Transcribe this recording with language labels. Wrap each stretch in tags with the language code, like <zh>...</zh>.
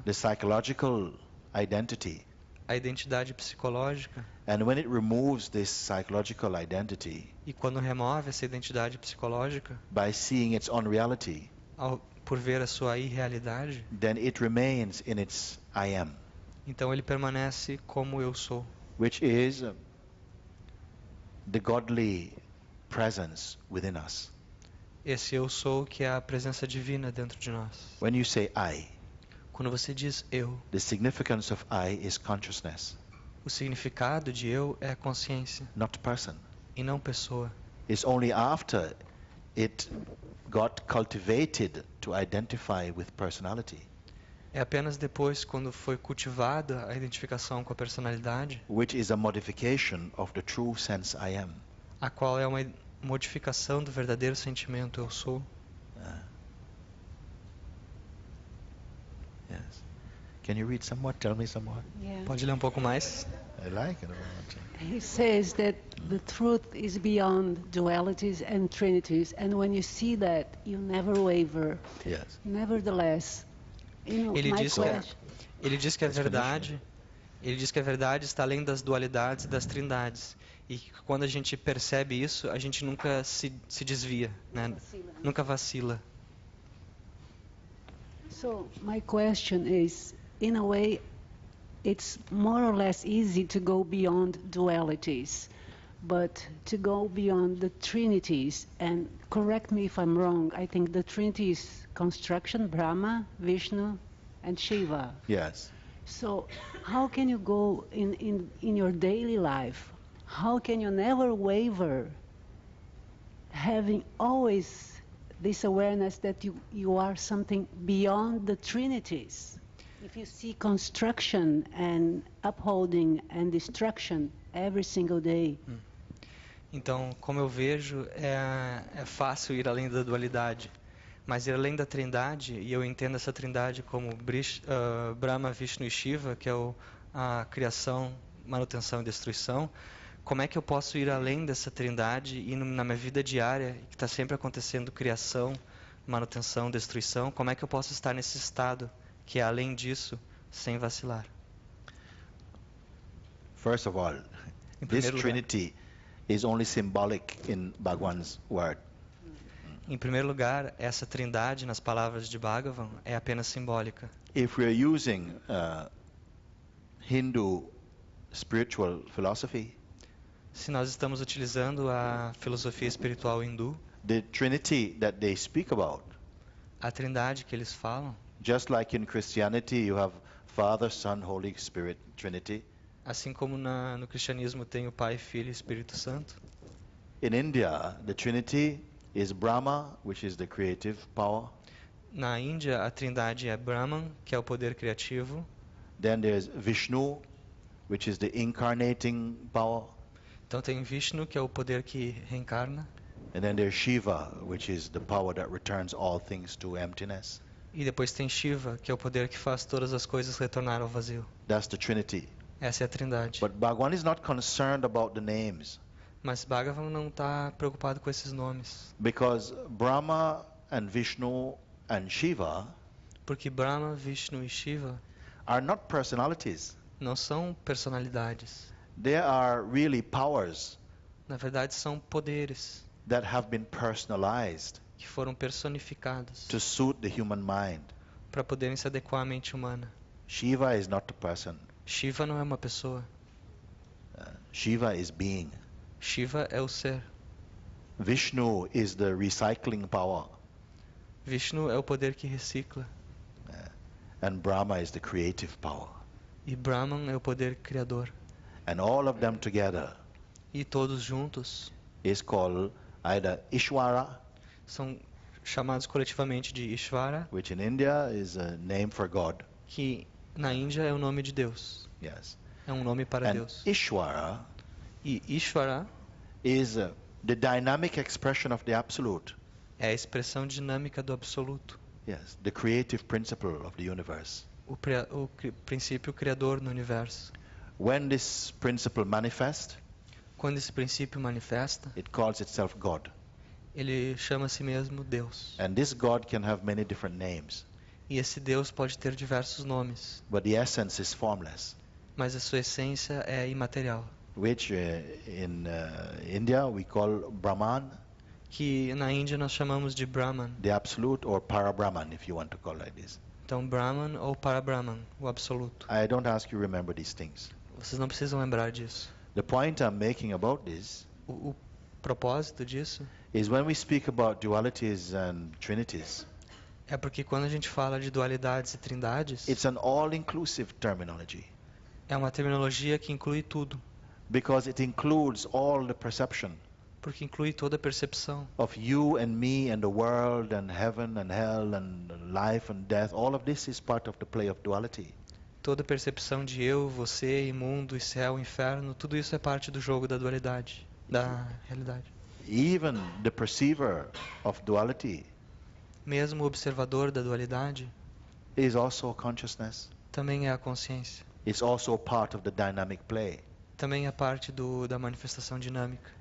<en>the psychological identity.</en> <pt>A identidade psicológica.</pt> <en>And when it removes this psychological identity,</en> <pt>e quando remove essa identidade psicológica,</pt> <en>by seeing its own reality,</en> <pt>por ver a sua irrealidade,</pt> <en>then it remains in its I am.</en> <pt>Então ele permanece como eu sou.</pt> <en>Which is the godly presence within us.</en> <pt>Esse eu sou que é a presença divina dentro de nós.</pt> <en>When you say I,</en> <pt>quando você diz eu,</pt> <en>the significance of I is consciousness.</en> <pt>O significado de eu é consciência.</pt> <en>Not person.</en> <pt>E não pessoa.</pt> <en>It's only after it got cultivated to identify with personality.</en> <pt>É apenas depois quando foi cultivada a identificação com a personalidade,</pt> <en>which is a modification of the true sense I am.</en> <pt>A qual é uma modificação do verdadeiro sentimento eu sou.</pt> <en>Can you read some more? Tell me some more. Yeah.</en> <pt>Pode ler um pouco mais?</pt> <en>I like it. I want to- He says that the truth is beyond dualities and trinities, and when you see that, you never waver. Yes. Nevertheless,</en> <pt>Ele</pt> <en>my</en> <pt>diz</pt> <en>question.</en> <pt>Ele diz que a</pt> <en>Let's finish</en> <pt>verdade, ele diz que a verdade está além das dualidades e das trindades. E que quando a gente percebe isso, a gente nunca se desvia, né? Nunca vacila.</pt> <en>So my question is, in a way, it's more or less easy to go beyond dualities, but to go beyond the trinities, and correct me if I'm wrong, I think the trinity is construction, Brahma, Vishnu, and Shiva. Yes. So how can you go in your daily life? How can you never waver, having always this awareness that you are something beyond the trinities? If you see construction and upholding and destruction every single day.</en> <pt>Então, como eu vejo, é fácil ir além da dualidade. Mas ir além da trindade, e eu entendo essa trindade como Brahma, Vishnu e Shiva, que é a criação, manutenção e destruição, como é que eu posso ir além dessa trindade e na minha vida diária, que está sempre acontecendo criação, manutenção, destruição, como é que eu posso estar nesse estado, que é além disso, sem vacilar?</pt> <en>First of all,</en> <pt>Em</pt> <en>this</en> <pt>primeiro lugar,</pt> <en>Trinity is only symbolic in Bhagwan's word.</en> <pt>em primeiro lugar, essa trindade, nas palavras de Bhagavan, é apenas simbólica.</pt> <en>If we're using Hindu spiritual philosophy,</en> <pt>Se nós estamos utilizando a filosofia espiritual hindu,</pt> <en>the Trinity that they speak about,</en> <pt>a trindade que eles falam,</pt> <en>just like in Christianity you have Father, Son, Holy Spirit, Trinity.</en> <pt>assim como no cristianismo tem o Pai, Filho e Espírito Santo,</pt> <en>In India, the Trinity is Brahma, which is the creative power.</en> <pt>na Índia a trindade é Brahman, que é o poder criativo,</pt> <en>Then there's Vishnu, which is the incarnating power.</en> <pt>então tem Vishnu, que é o poder que reencarna,</pt> <en>And then there's Shiva, which is the power that returns all things to emptiness.</en> <pt>e depois tem Shiva, que é o poder que faz todas as coisas retornar ao vazio.</pt> <en>That's the Trinity.</en> <pt>Essa é a trindade.</pt> <en>But Bhagwan is not concerned about the names,</en> <pt>Mas Bhagavan não está preocupado com esses nomes,</pt> <en>because Brahma and Vishnu and Shiva</en> <pt>porque Brahma, Vishnu e Shiva</pt> <en>are not personalities.</en> <pt>não são personalidades.</pt> <en>They are really powers</en> <pt>Na verdade, são poderes</pt> <en>that have been personalized</en> <pt>que foram personificados</pt> <en>to suit the human mind.</en> <pt>para poderem se adequar à mente humana.</pt> <en>Shiva is not a person.</en> <pt>Shiva não é uma pessoa.</pt> <en>Shiva is being.</en> <pt>Shiva é o ser.</pt> <en>Vishnu is the recycling power.</en> <pt>Vishnu é o poder que recicla.</pt> <en>And Brahma is the creative power.</en> <pt>E Brahman é o poder criador.</pt> <en>And all of them together</en> <pt>E todos juntos</pt> <en>is called either Ishwara,</en> <pt>são chamados coletivamente de Ishvara,</pt> <en>which in India is a name for God.</en> <pt>que na Índia é o nome de Deus.</pt> <en>Yes.</en> <pt>É um nome para</pt> <en>And</en> <pt>Deus.</pt> <en>Ishwara</en> <pt>E Ishvara</pt> <en>is the dynamic expression of the Absolute.</en> <pt>é a expressão dinâmica do absoluto.</pt> <en>Yes, the creative principle of the universe.</en> <pt>O princípio criador no universo.</pt> <en>When this principle manifests,</en> <pt>Quando esse princípio manifesta,</pt> <en>it calls itself God.</en> <pt>ele chama a si mesmo Deus.</pt> <en>And this God can have many different names,</en> <pt>E esse Deus pode ter diversos nomes,</pt> <en>but the essence is formless,</en> <pt>mas a sua essência é imaterial.</pt> <en>which in India we call Brahman,</en> <pt>Que na Índia nós chamamos de Brahman.</pt> <en>the Absolute, or Para-Brahman, if you want to call it like this.</en> <pt>Então Brahman ou Para-Brahman, o absoluto.</pt> <en>I don't ask you to remember these things.</en> <pt>Vocês não precisam lembrar disso.</pt> <en>The point I'm making about this</en> <pt>O propósito disso</pt> <en>is when we speak about dualities and trinities,</en> <pt>é porque quando a gente fala de dualidades e trindades,</pt> <en>it's an all-inclusive terminology,</en> <pt>é uma terminologia que inclui tudo,</pt> <en>because it includes all the perception</en> <pt>porque inclui toda a percepção</pt> <en>of you and me and the world and heaven and hell and life and death. All of this is part of the play of duality.</en> <pt>toda a percepção de eu, você, e mundo, e céu, inferno, tudo isso é parte do jogo da dualidade, da realidade.</pt> <en>Even the perceiver of duality</en> <pt>Mesmo o observador da dualidade</pt> <en>is also consciousness.</en> <pt>também é a consciência.</pt> <en>It's also part of the dynamic play.</en> <pt>Também é parte da manifestação dinâmica.</pt>